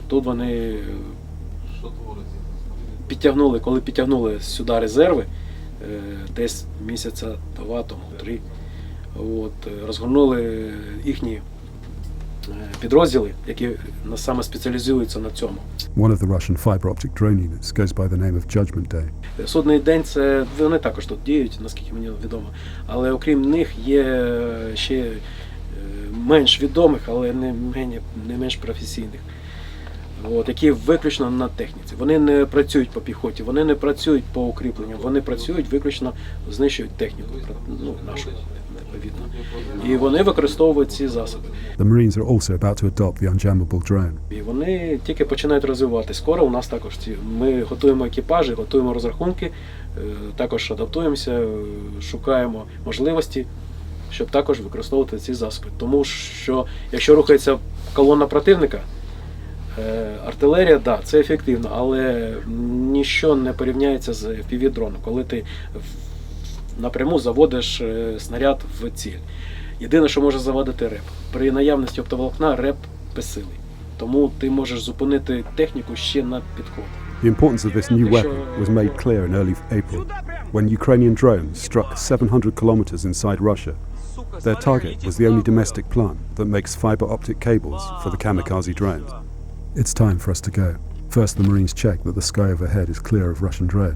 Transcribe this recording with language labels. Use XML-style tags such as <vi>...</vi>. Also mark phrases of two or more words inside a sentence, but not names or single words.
<uk>Тут вони коли підтягнули сюди резерви, десь місяця 2, тому 3, розгорнули їхні підрозділи, які саме спеціалізуються на цьому.</uk> <en>One of the Russian fibre optic drone units goes by the name of Judgment Day.</en> <uk>Судний день, вони також тут діють, наскільки мені відомо. Але окрім них є ще менш відомих, але не менш професійних, які виключно на техніці. Вони не працюють по піхоті, вони не працюють по укріпленню, вони працюють виключно, знищують техніку, нашу, відповідно. І вони використовують ці засоби.</uk> <en>The Marines are also about to adopt the unjammable drone.</en> <uk>І вони тільки починають розвиватися. Скоро у нас також ми готуємо екіпажі, готуємо розрахунки, також адаптуємося, шукаємо можливості, щоб також використовувати ці засоби. Тому що, якщо рухається колона противника, артилерія, да, це ефективно, але ніщо не порівняється з FPV-дроном, коли ти напряму заводиш снаряд в ціль. Єдине, що може завадити реп. При наявності оптоволокна реп безсилий. Тому ти можеш зупинити техніку ще на підход.</uk> <en>The importance of this new weapon was made clear in early April, when Ukrainian drones struck 700 kilometers inside Russia. Their target was the only domestic plant that makes fibre optic cables for the kamikaze drones. It's time for us to go. First, the Marines check that the sky overhead is clear of Russian drones.</en>